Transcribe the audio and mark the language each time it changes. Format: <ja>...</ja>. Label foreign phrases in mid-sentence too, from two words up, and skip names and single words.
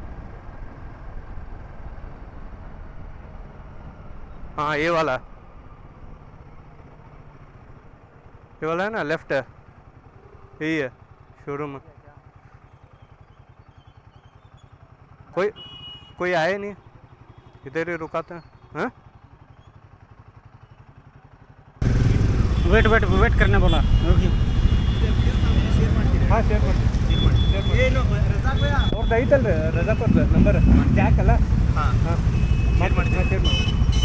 <hi>हाँ ये वाला है ना, लेफ्ट है, यही है शोरूम। कोई आए नहीं, इधर ही रुकाते हैं। हाँ वेट करने बोला।</hi> <kn>हाँ शेयर ಮಾಡಿ ಏನು ರಜಾಕ್ ಭಯ್ಯ ಅವ್ರದ್ದು ಐತಲ್ರಿ, ರಜಾಕ್ ಅವ್ರದ್ದು ನಂಬರ್ ಜಾಕ್ ಅಲ್ಲ. ಹಾಂ ಹಾಂ ಶೇರ್ ಮಾಡಿ.</kn>